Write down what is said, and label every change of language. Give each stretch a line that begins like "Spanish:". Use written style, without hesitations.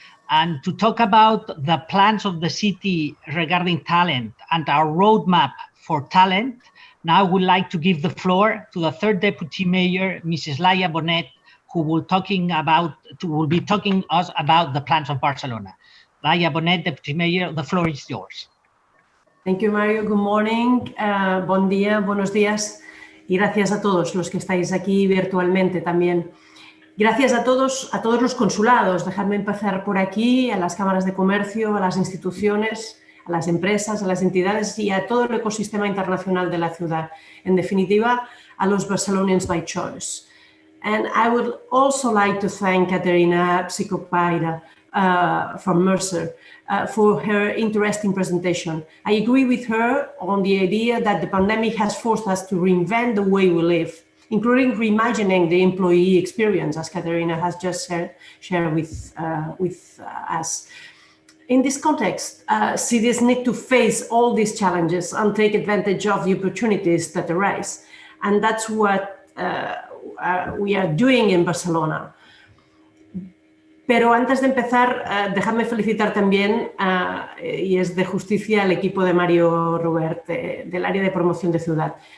English: And to talk about the plans of the city regarding talent and our roadmap for talent, now I would like to give the floor to the third Deputy Mayor, Mrs. Laia Bonet, who will be talking us about the plans of Barcelona. Laia Bonet, Deputy Mayor, the floor is yours. Thank you, Mario. Good morning. Bon día,
Spanish: buenos días. Y gracias a todos los que estáis aquí virtualmente también. Gracias a todos los consulados. Dejadme empezar por aquí, a las cámaras de comercio, a las instituciones, a las empresas, a las entidades y a todo el ecosistema internacional de la ciudad. En definitiva, a los
English: Barcelonians by choice. And I would also like to thank Katerina Psychopaida from Mercer for her interesting presentation. I agree with her on the idea that the pandemic has forced us to reinvent the way we live, including reimagining the employee experience, as Katerina has just shared with us. In this context, cities need to face all these challenges and take advantage of the opportunities that arise. And that's what we are doing in Barcelona.
Spanish: Pero antes de empezar, dejadme felicitar también, y es de justicia, al equipo de Mario Robert, del área de promoción de ciudad.